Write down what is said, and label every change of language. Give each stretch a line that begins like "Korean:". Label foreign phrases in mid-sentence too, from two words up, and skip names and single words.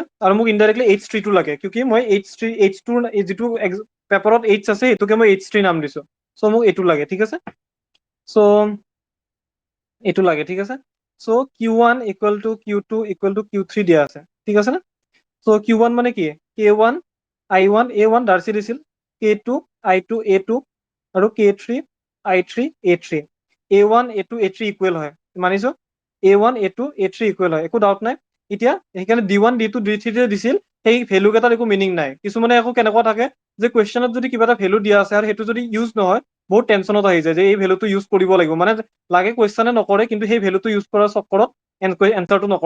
Assamese: আৰু মোক ইনডাইৰেক্টলি H3 টো লাগে, কিউকি মই H2 যিটো পেপাৰত H আছে সেইটোকে মই H3 নাম দিছো। চ' মোক এইটো লাগে, ঠিক আছে। চ' এইটো লাগে, ঠিক আছে। চ' Q1
English: equal to
Assamese: Q2
English: equal to
Assamese: Q3 দিয়া আছে, ঠিক আছে নে? চ' Q1 মানে কি, K1 I1 A1 ডাৰ্চি দিছিল, K2 I2 A2 আৰু K3 I3 A3। A1 A2 A3 ইকুৱেল হয়, মানিছো A1 A2 A3 ইকুৱেল হয়, একো ডাউট নাই। এতিয়া সেইকাৰণে D1 D2 D3 দিছিল, সেই ভেলু কেইটাৰ একো মিনিং নাই। কিছুমানে আকৌ কেনেকুৱা থাকে যে কুৱেশ্যনত যদি কিবা এটা ভেলু দিয়া আছে আৰু সেইটো যদি ইউজ নহয় বহুত টেনচনত আহি যায় যে এই ভেলুটো ইউজ কৰিব লাগিব, মানে লাগে কুৱেশ্যনে নকৰে কিন্তু সেই ভেলুটো ইউজ কৰাৰ চক্কৰত এনচাৰটো নকৰে।